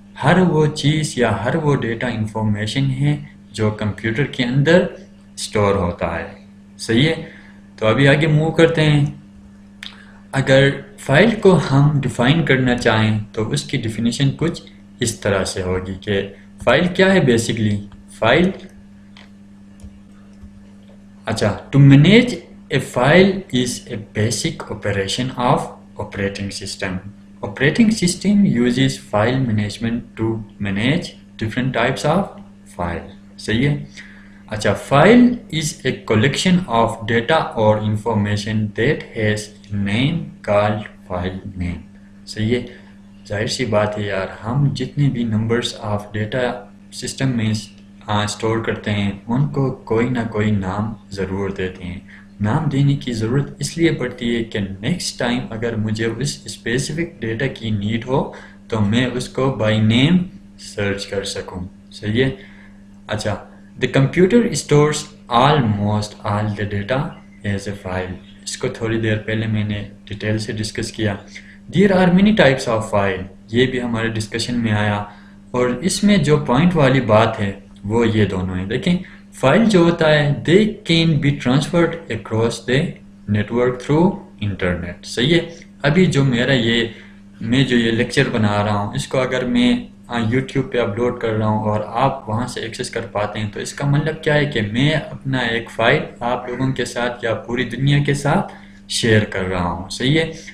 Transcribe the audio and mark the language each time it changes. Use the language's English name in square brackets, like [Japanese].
[Urdu] ہر وہ چیز یا ہر وہ ڈیٹا انفارمیشن ہے جو کمپیوٹر کے اندر اسٹور ہوتا ہے. صحیح ہے. تو ابھی آگے موو کرتے ہیں. اگر فائل کو ہم ڈیفائن کرنا چاہیں تو اس کی ڈیفینیشن کچھ اس طرح سے ہوگی کہ فائل کیا ہے. Basically file [English] to manage a file is a basic operation of operating system. Operating system uses file management to manage different types of file. [Urdu] صحیح ہے. [English] اچھا file is a collection of data or information that has a name called file name. [Urdu] صحیح ہے. ظاہر سی بات ہے یار، ہم جتنے بھی نمبرز آف ڈیٹا سسٹم میں اسٹور کرتے ہیں ان کو کوئی نہ کوئی نام ضرور دیتے ہیں. نام دینے کی ضرورت اس لیے پڑتی ہے کہ نیکسٹ ٹائم اگر مجھے اس اسپیسیفک ڈیٹا کی نیڈ ہو تو میں اس کو بائی نیم سرچ کر سکوں. صحیح ہے. [English] اچھا the computer stores almost all the data as a file. [Urdu] اس کو تھوڑی دیر پہلے میں نے ڈیٹیل سے ڈسکس کیا. [English] There are many types of file. [Urdu] یہ بھی ہمارے ڈسکشن میں آیا اور اس میں جو پوائنٹ والی بات ہے وہ یہ دونوں ہیں. دیکھیں فائل جو ہوتا ہے [English] they can be transferred across the network through internet. [Urdu] صحیح ہے. ابھی جو میں جو یہ لیکچر بنا رہا ہوں اس کو اگر میں یوٹیوب پہ اپلوڈ کر رہا ہوں اور آپ وہاں سے ایکسیس کر پاتے ہیں تو اس کا مطلب کیا ہے کہ میں اپنا ایک فائل آپ لوگوں کے ساتھ یا پوری دنیا کے ساتھ شیئر کر رہا ہوں. صحیح ہے.